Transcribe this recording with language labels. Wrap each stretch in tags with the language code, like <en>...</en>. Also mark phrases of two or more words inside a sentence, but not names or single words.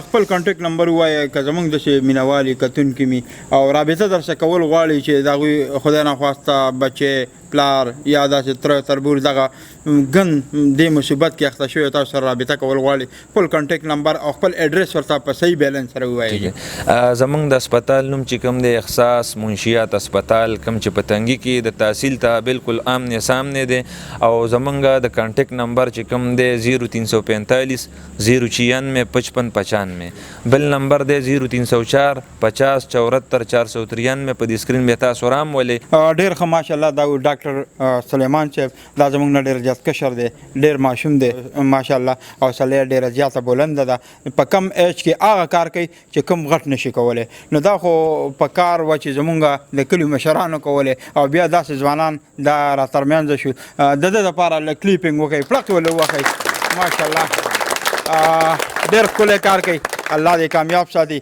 <ps>خپل کانټیکټ نمبر ووایه که زموږ داسې مینوالي کتونکي مي او رابطه در سره کول غواړي چې د هغوی خدای نخواسته بچې پلار یا داسې تره تربور دغه ګن دې مصیبت کې اخته شوی تاسو سره رابطه کول غواړي خپل کانټیکټ نمبر او خپل ایډرس ورته په صحیح بیلنس سره ووایي. زموږ د اسپتال نوم چې کوم دی اخصاص منشیات اسپتال کوم چې په تنګي کې د تحصیل ته بالکل</ps> <ur>آمنے سامنے</ur> <ps>دی او زموږ د کانټیکټ نمبر چې کوم دی 0345 096 5595 بل نمبر دی 0304 50 74 493 په دې سکرین به تاسو رام ولې ډېر ښه ماشاءالله دا ډاکټر سلیمان صاحب دا زموږ نه ډېر زیات کشر دی ډېر ماشوم دی ماشاءالله او حوصله یې ډېره زیاته بلنده ده په کم ایج کې هغه کار کوي چې کوم غټ نشي کولی نو دا خو په کار وه چې زموږ د کلیو مشرانو کولی او بیا داسې ځوانان دا را ترمنځه شو د ده دپاره لږ کلیپینګ وکړئ پړق ولې ووهئ ماشاءالله ډېر ښکلی کار کوي الله دې کامیاب ساتي.</ps>